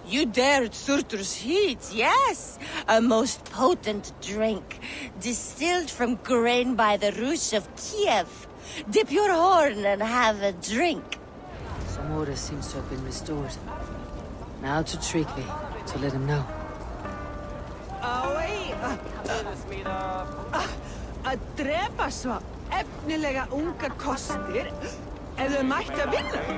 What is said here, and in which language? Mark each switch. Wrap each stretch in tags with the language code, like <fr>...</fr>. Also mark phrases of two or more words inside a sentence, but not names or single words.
<en>You dared Surtur's heat, yes! A most potent drink, distilled from grain by the Rus of Kiev. Dip your horn and have a drink. Some order seems to have been restored. Now to Trygve, to let him know.</en> <is>Að drepa svo efnilega ungar kostir ef þau mættu að vinna.</is>